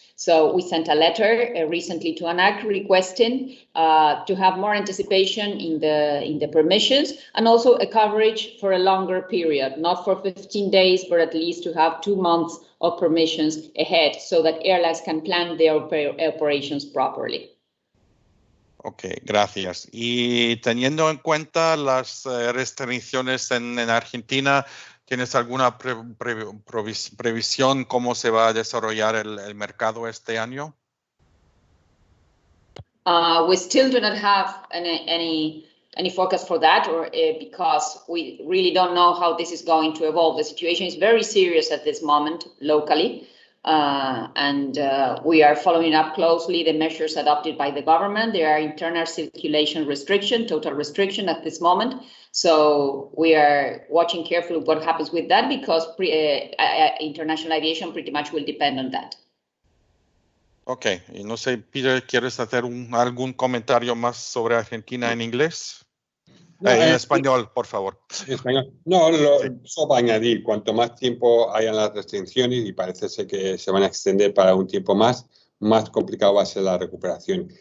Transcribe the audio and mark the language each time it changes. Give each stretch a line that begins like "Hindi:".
English: So we sent a letter recently to ANAC requesting to have more anticipation in the permissions and also a coverage for a longer period, not for 15 days, but at least to have 2 months of permissions ahead so that airlines can plan their operations properly.
Spanish: Ok, gracias. Y teniendo en cuenta las restricciones en Argentina, ¿tienes alguna previsión cómo se va a desarrollar el mercado este año?
English: We still do not have any forecast for that, or because we really don't know how this is going to evolve. The situation is very serious at this moment locally. And we are following up closely the measures adopted by the government. There are internal circulation restriction, total restriction at this moment. So we are watching carefully what happens with that because international aviation pretty much will depend on that.
Spanish: Ok, y no sé, Peter, ¿quieres hacer algún comentario más sobre Argentina en inglés? No, en español, por favor. En español. No, solo para añadir, cuanto más tiempo hayan las restricciones, y parece ser que se van a extender para un tiempo más complicado va a ser la recuperación.